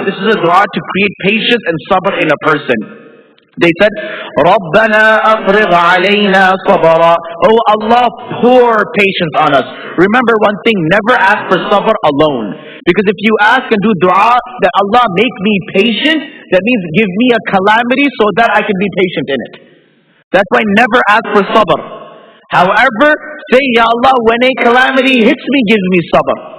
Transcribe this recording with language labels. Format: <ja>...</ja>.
<en>This is a dua to create patience and sabr in a person. They said,</en> <ar>رَبَّنَا أَفْرِغْ عَلَيْنَا صَبْرًا.</ar> <en>Oh Allah, pour patience on us. Remember one thing, never ask for sabr alone. Because if you ask and do dua that Allah make me patient, that means give me a calamity so that I can be patient in it. That's why never ask for sabr. However, say, Ya Allah, when a calamity hits me, give me sabr.</en>